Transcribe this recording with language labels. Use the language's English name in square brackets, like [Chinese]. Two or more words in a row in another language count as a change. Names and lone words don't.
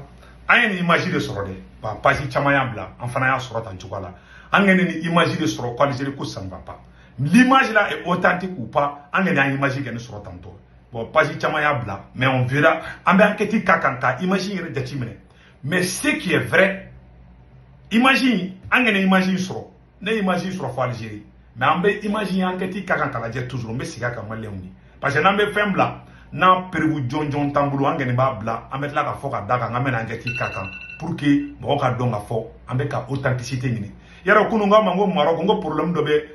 [Bambara] an ye ni image de sɔrɔ dɛ page caman y'a bila an fana y'a sɔrɔ tan cogoya la an ye ni image de sɔrɔ ko Algérie ko [French] ça ne va pas l'image là est authentique ou pas [Bambara] an ye ni image kɛ ni sɔrɔ tan tɔ page caman y'a bila [French] mais on verra [Bambara] an bɛ enquête ka kan ka image yɛrɛ jate minɛ [French] mais ce qui est vrai [Bambara] image an ye ni image sɔrɔ ne image sɔrɔ fo Algérie mais an bɛ image enquête ka kan ka lajɛ toujours n bɛ segin a kan maliyɛnw ye parce que n'an bɛ fɛn bila n'a prévu jɔnjɔn t'an bolo an kɔni b'a bila an bɛ tila ka fɔ ka da kan an bɛ na enquête ka kan [French] pour que [Bambara] mɔgɔw ka dɔn ka fɔ an bɛ ka authenticité ɲini yɛrɛ kunun k'a ma n ko Maroc n ko problème dɔ